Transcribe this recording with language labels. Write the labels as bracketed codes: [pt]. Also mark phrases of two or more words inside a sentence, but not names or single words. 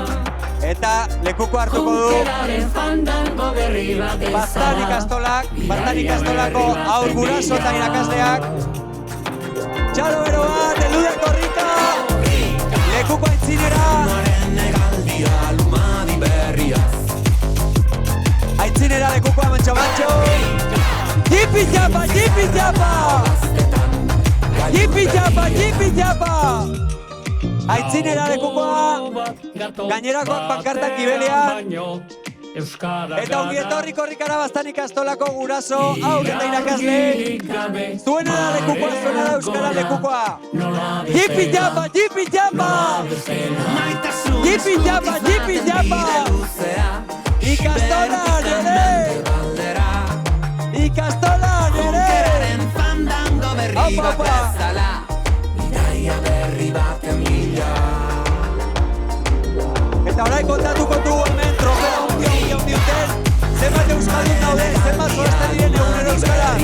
[eu] Eta lekuko hartuko du Baztan ikastolako aur guraso eta irakasleak. Txalo bero bat, elude korrika! Lekuko aitzinera! Aitzinera lekukoa mantxo! Jipi japa! Jipi japa! Aitzinera lekukoa, gainerakoak pankartak ibelean. Eta ongi etorri korrikara Baztan ikastolako guraso, aur eta irakasle. Zuena da lekukoa, zuena da euskara lekukoa. Jipi japa! Jipi japa! Ikastolan ere! Aupa! Eta orai kontatuko dugu hemen trofeo hundi duten, zenbat euskaldun dauden, zenbat jolasten diren egunero euskaran.